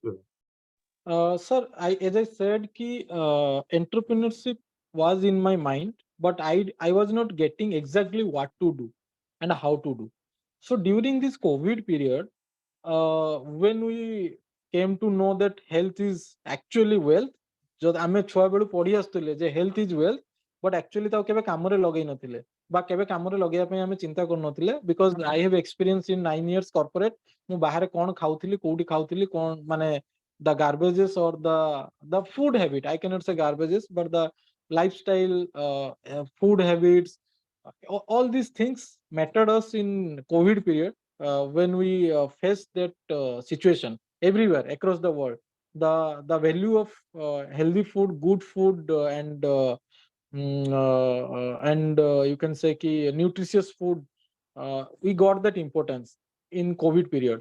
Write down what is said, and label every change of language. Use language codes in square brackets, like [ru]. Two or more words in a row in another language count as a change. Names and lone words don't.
[en] Sir, as I said, ki entrepreneurship was in my mind, but I was not getting exactly what to do and how to do. So during this COVID period, when we came to know that health is actually wealth, [or] ଯଦି ଆମେ ଛୁଆ ବେଳୁ ପଢି ଆସୁଥିଲେ ଯେ [en] health is wealth, but actually [or] ତାକୁ କେବେ କାମରେ ଲଗେଇ ନଥିଲେ ବା କେବେ କାମରେ ଲଗେଇବା ପାଇଁ ଆମେ ଚିନ୍ତା କରୁନଥିଲେ, [en] because I have experience in 9 years corporate. [or] ମୁଁ ବାହାରେ କଣ ଖାଉଥିଲି, କୋଉଠି ଖାଉଥିଲି, କଣ ମାନେ [en] the garbages or the food habit, I cannot say garbages, but the lifestyle, food habits, all these things mattered us in COVID period. When we faced that situation everywhere across the world, the value of healthy food, good food, and you can say ki nutritious food, we got that importance in COVID period.